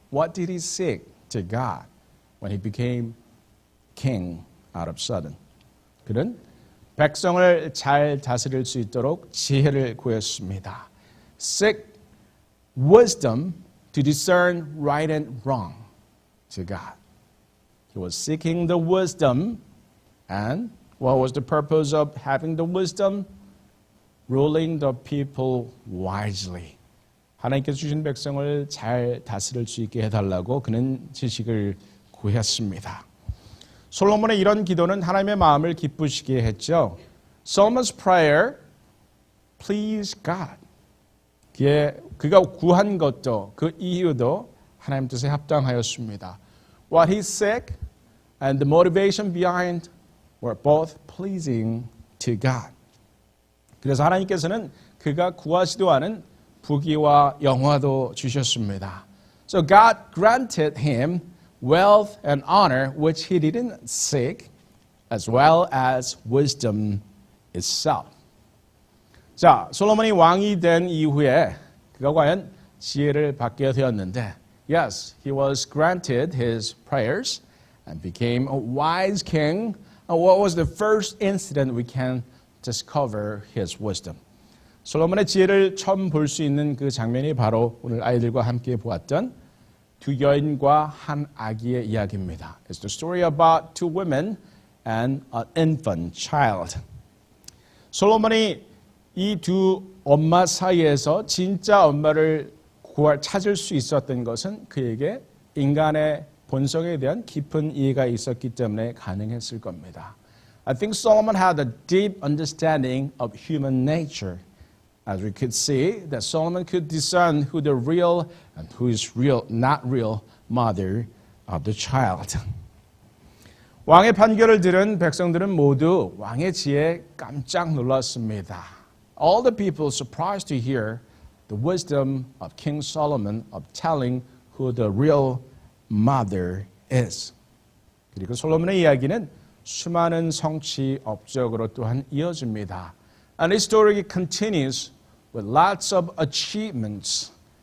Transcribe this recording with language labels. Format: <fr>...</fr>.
<en>What did he seek to God when he became king out of sudden?</en> <ko>그는 백성을 잘 다스릴 수 있도록 지혜를 구했습니다.</ko> <en>Seek wisdom to discern right and wrong to God. He was seeking the wisdom, and what was the purpose of having the wisdom? Ruling the people wisely.</en> <ko>하나님께서 주신 백성을 잘 다스릴 수 있게 해달라고 그는 지식을 구했습니다. 솔로몬의 이런 기도는 하나님의 마음을 기쁘시게 했죠.</ko> <en>Solomon's prayer pleased God.</en> <ko>그가 구한 것도 그 이유도 하나님 뜻에 합당하였습니다.</ko> <en>What he sought and the motivation behind were both pleasing to God.</en> <ko>그래서 하나님께서는 그가 구하지도 않은 부귀와 영화도 주셨습니다.</ko> <en>So God granted him wealth and honor which he didn't seek, as well as wisdom itself.</en> <ko>자, 솔로몬이 왕이 된 이후에 그가 과연 지혜를 받게 되었는데,</ko> <en>yes, he was granted his prayers and became a wise king. And what was the first incident we can discover his wisdom?</en> <ko>솔로몬의 지혜를 처음 볼 수 있는 그 장면이 바로 오늘 아이들과 함께 보았던 두 여인과 한 아기의 이야기입니다.</ko> <en>It's the story about two women and an infant child.</en> <ko>솔로몬이 이 두 엄마 사이에서 진짜 엄마를 찾을 수 있었던 것은 그에게 인간의 본성에 대한 깊은 이해가 있었기 때문에 가능했을 겁니다.</ko> <en>I think Solomon had a deep understanding of human nature. As we could see, that Solomon could discern who the real and who is real, not real mother of the child.</en> <ko>왕의 판결을 들은 백성들은 모두 왕의 지혜에 깜짝 놀랐습니다.</ko> <en>All the people surprised to hear the wisdom of King Solomon of telling who the real mother is.</en> <ko>그리고 솔로몬의 이야기는 수많은 성취 업적으로 또한 이어집니다.</ko> <en>And his story continues with lots of achievements</en>